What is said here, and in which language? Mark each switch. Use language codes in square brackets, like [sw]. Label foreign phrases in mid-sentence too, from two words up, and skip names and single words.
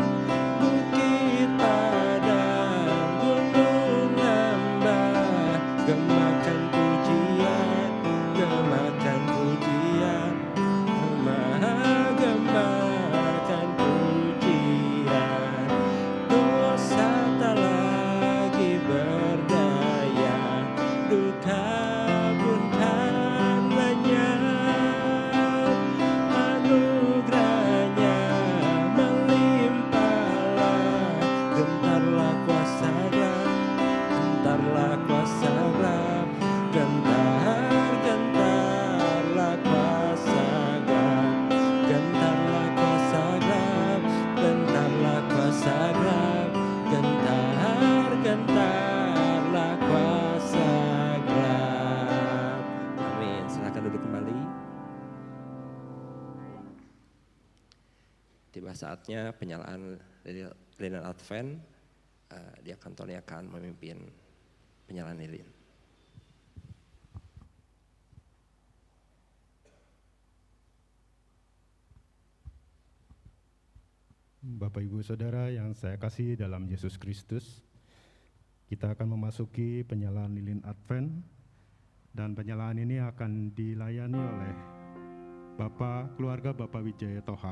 [id] Bukit padang, gunung lembah, gemakan pujian, gemakan pujian, gemakan pujian. Dosa tak lagi berdaya, duka pun kan lenyap. Anugerahnya melimpahlah, gentarlah kuasa gelap, gentarlah kuasa gelap, gentarlah kuasa gelap, gentarlah kuasa gelap, gentarlah kuasa gelap, gentarlah kuasa gelap. Amin. Silakan duduk kembali. Tiba saatnya penyalaan lilin Advent. Diakon Tony akan memimpin penyalaan lilin. Bapak Ibu Saudara yang saya kasih dalam Yesus Kristus, kita akan memasuki penyalaan lilin Advent, dan penyalaan ini akan dilayani oleh keluarga Bapak Wijaya Toha.